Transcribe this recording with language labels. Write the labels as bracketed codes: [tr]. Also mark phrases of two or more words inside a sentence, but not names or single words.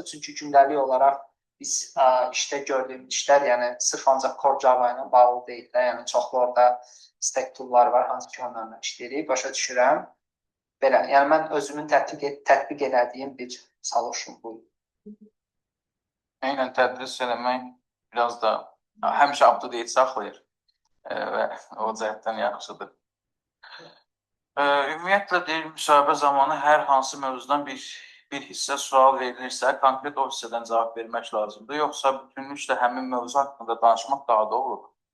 [az] Çünki gündəlik olaraq biz işdə gördüyümüz işlər, yəni sırf ancaq Core Java ilə bağlı deyil də, yəni çoxlu orada stack tool'lar var, hansı ki onlarla işləyirik, başa düşürəm. Belə, yəni mən özümün tətbiq elədiyim bir solution bu. Eynən tədris eləmək biraz da həmişə [en] up-to-date [az] saxlayır və o cəhətdən yaxşıdır. Ümumiyyətlə deyil, müsahibə zamanı hər hansı mövzudan bir hissə sual verilirsə, konkret o hissədən cavab vermək lazımdır, yoxsa bütünlüklə həmin mövzu haqqında danışmaq daha doğrudur?